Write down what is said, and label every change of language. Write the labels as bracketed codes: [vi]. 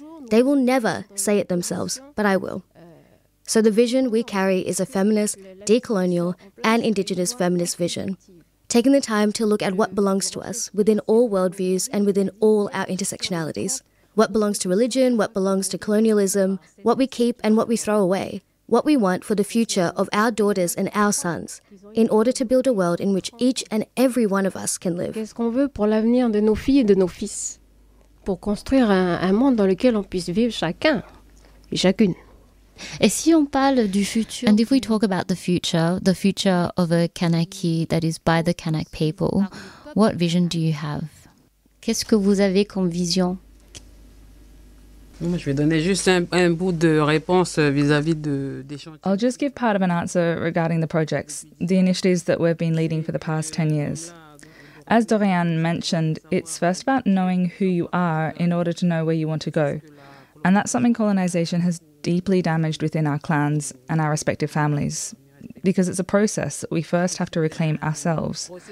[en] They will never say it themselves, but I will. So the vision we carry is a feminist, decolonial, and indigenous feminist vision, taking the time to look at what belongs to us within all worldviews and within all our intersectionalities. What belongs to religion, what belongs to colonialism, what we keep and what we throw away, what we want for the future of our daughters and our sons, in order to build a world in which each and every one of us can live. [fr] Qu'est-ce qu'on veut pour l'avenir de nos filles et de nos fils? Pour construire un monde dans lequel on puisse vivre chacun et chacune. Et si on parle du futur, [en] and if we talk about the future of a Kanaki that is by the Kanak people, what vision do you have? [fr] Qu'est-ce que vous avez comme vision? Je vais donner juste un bout de réponse vis-à-vis de, des changements. [en] I'll just give part of an answer regarding the projects, the initiatives that we've been leading for the past 10 years. As Doriane mentioned, it's first about knowing who you are in order to know where you want to go. And that's something colonization has deeply damaged within our clans and our respective families, because it's a process that we first have to reclaim ourselves.